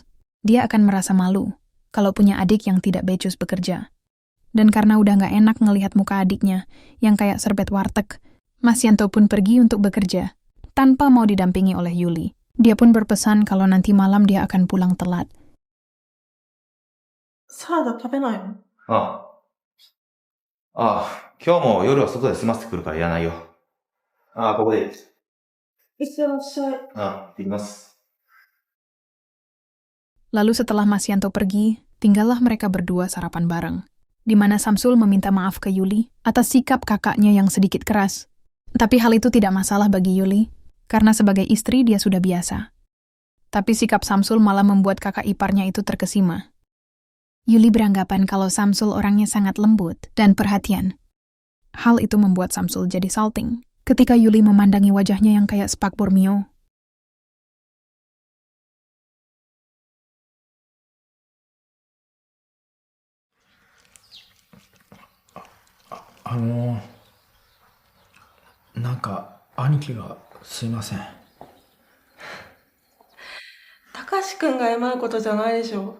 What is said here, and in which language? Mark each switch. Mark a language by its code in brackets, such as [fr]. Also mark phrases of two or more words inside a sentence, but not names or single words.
[id] Dia akan merasa malu kalau punya adik yang tidak becus bekerja. Dan karena udah nggak enak ngelihat muka adiknya yang kayak serbet warteg, Masyanto pun pergi untuk bekerja, tanpa mau didampingi oleh Yuli. Dia pun berpesan kalau nanti malam dia akan pulang telat. [ja] サラダ食べないの？ああ。ああ、今日も夜は外で済ませてくるからいらないよ。ああ、ここでいい。いってらっしゃい。ああ、行ってきます。 [id] Lalu setelah Masyanto pergi, tinggallah mereka berdua sarapan bareng, di mana Samsul meminta maaf ke Yuli atas sikap kakaknya yang sedikit keras. Tapi hal itu tidak masalah bagi Yuli, karena sebagai istri dia sudah biasa. Tapi sikap Samsul malah membuat kakak iparnya itu terkesima. Yuli beranggapan kalau Samsul orangnya sangat lembut dan perhatian. Hal itu membuat Samsul jadi salting ketika Yuli memandangi wajahnya yang kayak Spak Bormio. [ja] なんか兄貴がすいません。たかしくんが謝ることじゃないでしょ。